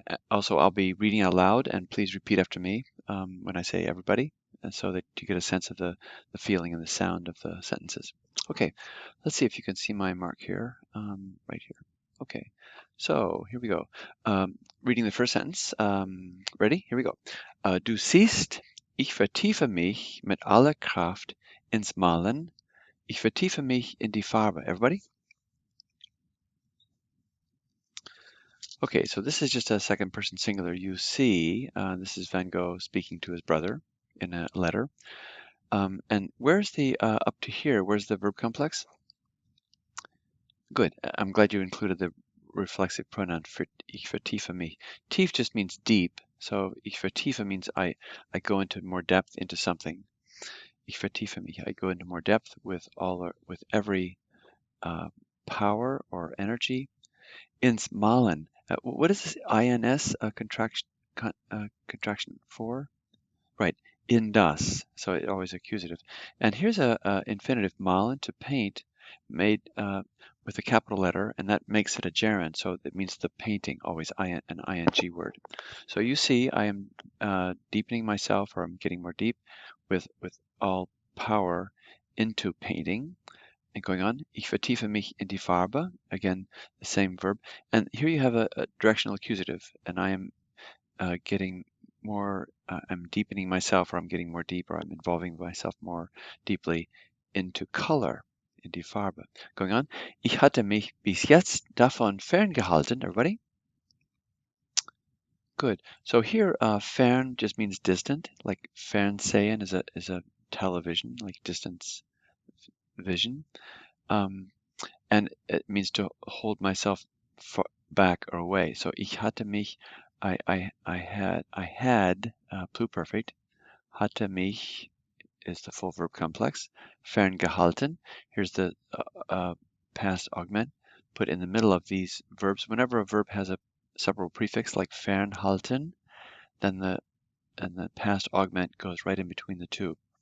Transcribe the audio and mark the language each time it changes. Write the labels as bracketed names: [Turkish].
[English] Also, I'll be reading out loud, and please repeat after me when I say everybody, and so that you get a sense of the feeling and the sound of the sentences. Okay, let's see if you can see my mark here, right here. Okay, so here we go. Reading the first sentence. Ready? Here we go. [German] Du siehst, ich vertiefe mich mit aller Kraft ins Malen. Ich vertiefe mich in die Farbe. [English] Everybody? Okay, so this is just a second person singular. You see, this is Van Gogh speaking to his brother in a letter. And where's the, up to here, where's the verb complex? Good, I'm glad you included the reflexive pronoun for [German] ich vertiefe mich. [English] Tief just means deep, so [German] ich vertiefe [English] means I go into more depth into something. [German] Ich vertiefe mich, [English] I go into more depth with every power or energy. [German] Ins Malen. [English] What is this INS contraction for? Right, [German] in das. [English] So it always accusative. And here's a infinitive, malen, to paint, made with a capital letter, and that makes it a gerund. So it means the painting, always an ing word. So you see, I am deepening myself, or I'm getting more deep with all power into painting. And going on, [German] ich vertiefe mich in die Farbe, [English] again, the same verb. And here you have a directional accusative, and I am getting more, I'm deepening myself, or I'm getting more deep, or I'm involving myself more deeply into color, [German] in die Farbe. [English] Going on, [German] ich hatte mich bis jetzt davon ferngehalten, [English] everybody? Good. So here, fern just means distant, like Fernsehen is a television, like distance vision. And it means to hold myself back or away. So [German] ich hatte mich, [English] I had, pluperfect. [German] Hatte mich [English] is the full verb complex. Ferngehalten, here's the past augment put in the middle of these verbs. Whenever a verb has a separable prefix like fernhalten, then the past augment goes right in between the two.